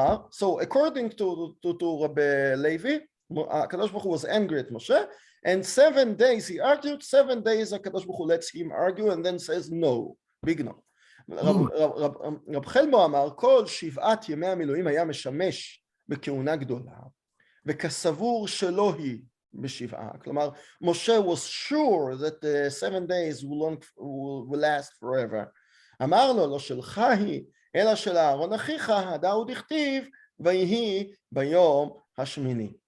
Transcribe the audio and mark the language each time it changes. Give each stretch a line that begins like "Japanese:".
English: So according to Rabbi Levi, HaKadosh Baruch Hu was angry at Moshe, and 7 days he argued, 7 days HaKadosh Baruch Hu lets him argue and then says no, big no.
Hebrew: רב חלמו אמר, כל 7 ימי המילואים היה משמש בכהונה גדולה, וכסבור שלא היא בשבעה.
English: כלומר, משה was sure that the 7 days will last forever.
Hebrew: אמר לו, לא שלך היא, אלא של אהרון אחיך, הדאו דכתיב, ויהי ביום השמיני.